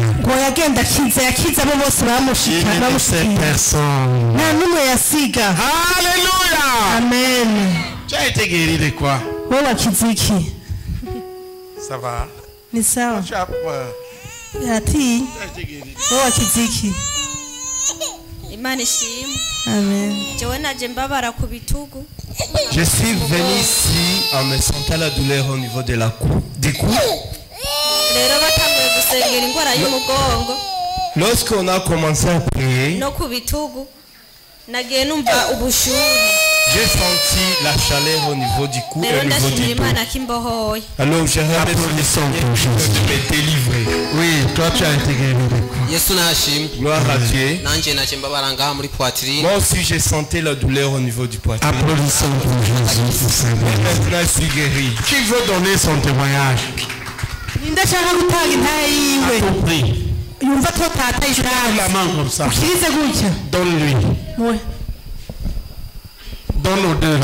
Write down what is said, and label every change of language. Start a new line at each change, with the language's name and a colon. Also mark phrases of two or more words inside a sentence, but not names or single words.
French: Il ne laissait personne. Alléluia. Amen. Tu as été guéri de quoi? Ça va? Tu as peur. Tu as été guéri.
Rundi: Imana ishimwe.
French: Amen.
Rundi: Jewe naje mbabara ku bitugu.
French: Je suis venu ici en me sentant la douleur au niveau de la cou. Du cou.
Rundi: Rero batanguye gusengera ingwara y'umugongo.
French: Lorsqu'on a commencé à prier,
Rundi: No ku bitugu nagiye numva ubushuhe.
French: j'ai senti la chaleur au niveau du cou et
Rundi: Rero
French: au niveau
Rundi: ndashimira
French: du dos.
Rundi: Imana kimbohoye.
French: Alors j'ai remercié de me délivrer. Oui, toi tu as été guéri de quoi?
Rundi: Yesu nashimwe.
French: Gloire à Dieu.
Rundi: Nanje naje mbabara ngaha muri poitrine.
French: Moi aussi j'ai senti la douleur au niveau du poitrine. Applaudissons pour Jésus, pour sa Et gloire. maintenant je suis guéri. Qui veut donner son témoignage? À ton prix. Lève la main comme ça. Donne-lui. Donne aux deux là.